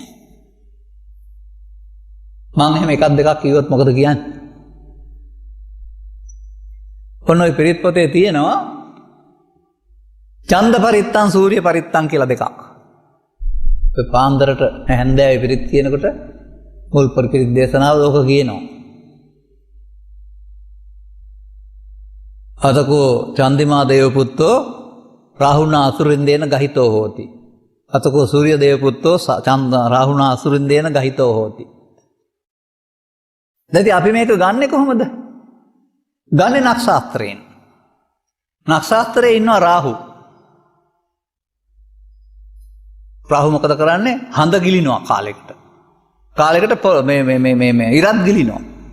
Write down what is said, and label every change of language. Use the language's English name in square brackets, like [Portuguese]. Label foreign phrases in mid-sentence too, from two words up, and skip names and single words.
[Sinhala] මම එහෙම එකක් දෙකක් කිව්වොත් මොකද කියන්නේ? ඔන්න ඔය පිරිත් පොතේ තියෙනවා ඡන්ද පරිත්තං සූර්ය පරිත්තං කියලා දෙකක්. ඔය පාන්දරට හැන්දෑවේ පිරිත් කියනකොට මුල් පිරිත් දේශනාව ඕක කියනවා. [Pali] අතකෝ චන්දිමා දේව පුත්තෝ රාහුණා අසුරින්දේන ගහිතෝ හෝති. අතකෝ සූර්ය දේව පුත්තෝ රාහුණා අසුරින්දේන ගහිතෝ හෝති. [Sinhala] දැන් අපි මේක ගන්නෙ කොහොමද? ගන්නෙ නක්ෂත්‍රයෙන්. නක්ෂත්‍රයේ ඉන්නවා රාහු. රාහු මොකද කරන්නේ? හඳ ගිලිනවා කාලෙකට. කාලෙකට මේ ඉරත් ගිලිනවා.